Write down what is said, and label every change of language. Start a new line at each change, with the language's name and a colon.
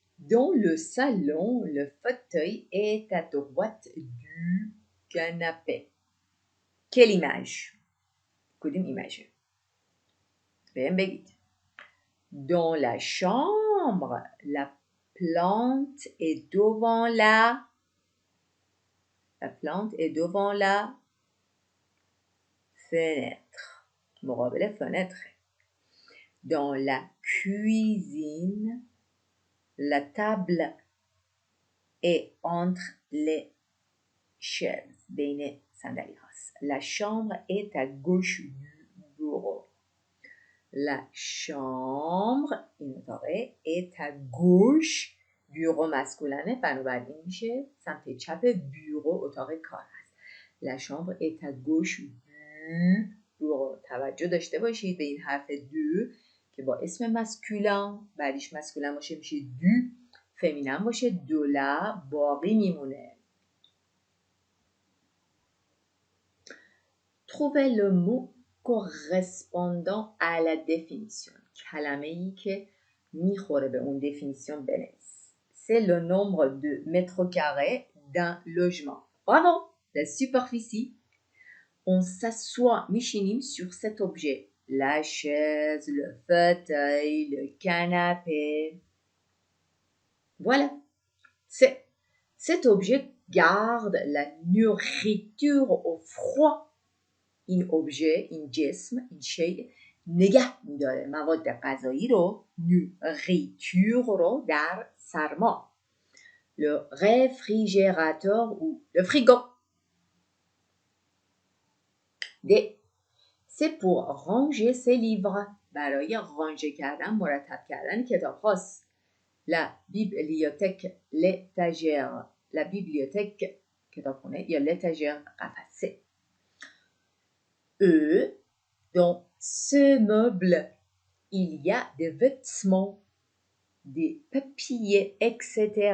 French: Dans le salon, le fauteuil est à droite du canapé. Quelle image?
Persian: کدوم ایماژه؟ بهم بگید.
French: Dans la chambre, chambre. La plante est devant la fenêtre.
Persian: مقابل فنتر.
French: Dans la cuisine, la table est entre les chaises.
Persian: بین صندلی هاست.
French: La chambre est à gauche du bureau.
Persian: La chambre این اتاقه
French: est à gauche bureau
Persian: مسکولنه بنابراین میشه سمت چپ بیورو اتاق کار هست.
French: La chambre est à gauche du bureau.
Persian: توجه داشته باشید به این حرف دو که با اسم مسکولن بعدیش مسکولن باشه میشه دو، فمینن باشه دولا باقی میمونه.
French: Trouvez le mot correspondant à la définition.
Persian: کلمه ای که میخوره به اون دفینیسیون بنویس.
French: C'est le nombre de mètres carrés d'un logement. Bravo! La superficie. On s'assoit,
Persian: میشینیم
French: sur cet objet. La chaise, le fauteuil, le canapé. Voilà. Cet objet garde la nourriture au froid.
Persian: این objet، این جسم، این شیء نگه می‌داره مواد غذایی رو، nourriture رو در سرما.
French: Le réfrigérateur ou le frigo. D. C'est pour ranger ses livres.
Persian: برای رانژه کردن، مرتب کردن کتاب هاست.
French: La bibliothèque, l'étagère. La bibliothèque
Persian: کتابخونه یا
French: l'étagère قفسه. Dans ce meuble, il y a des vêtements, des papiers, etc.